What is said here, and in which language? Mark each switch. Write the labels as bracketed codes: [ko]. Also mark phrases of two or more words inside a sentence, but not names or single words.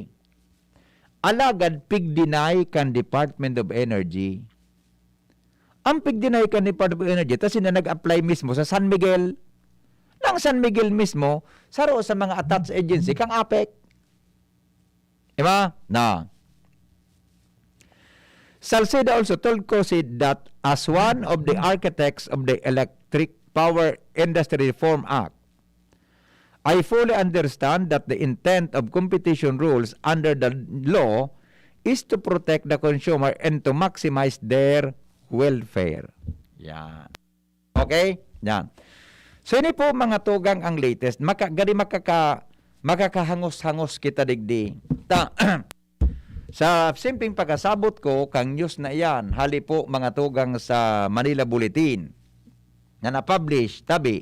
[bik] Alagad pig-deny kan Department of Energy. Ang pig-deny kan Department of Energy, tas sila nag-apply mismo sa San Miguel. Nang San Miguel mismo, saro sa mga attached agency kang APEC. Diba? Na. [en] Salceda also told COSID that as one of the architects of the Electric Power Industry Reform Act, I fully understand that the intent of competition rules under the law is to protect the consumer and to maximize their welfare. Yan. Okay? Yan. [bik] So ini po mga tugang ang latest. Makakahangos-hangos kita digdi. Sa simpleng pagkasabot ko, kang news na iyan, hali po mga tugang sa Manila Bulletin na na-publish, tabi.